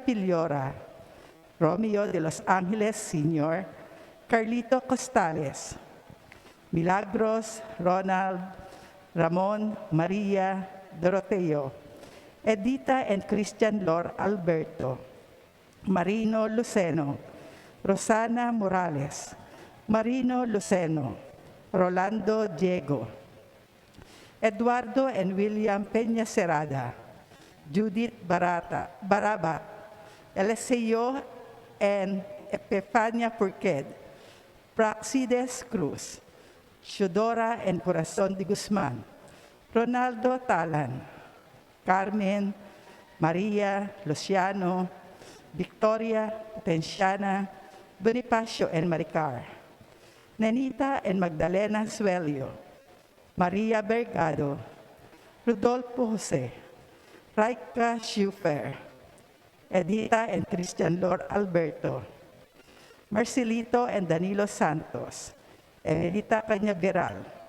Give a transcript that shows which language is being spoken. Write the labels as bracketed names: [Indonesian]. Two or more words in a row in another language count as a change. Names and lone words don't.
[English] Piliora, Romeo de Los Angeles Sr., Carlito Costales, Milagros, Ronald, Ramon, Maria, Doroteo, Edita and Christian Lor Alberto, Marino Luceno, Rosana Morales, Marino Luceno, Rolando Diego, Eduardo and William Peña Cerrada, Judith Baraba, Eliseo and Epifania Purqued, Praxides Cruz, Shudora and Corazon de Guzman, Ronaldo Talan, Carmen, Maria, Luciano, Victoria, Tenciana, Bonifacio and Maricar, Nenita and Magdalena Suelio, Maria Bergado, Rodolfo Jose, Raika Schufer, Edita and Christian Lord Alberto, Marcelito and Danilo Santos, Edita Cañaveral,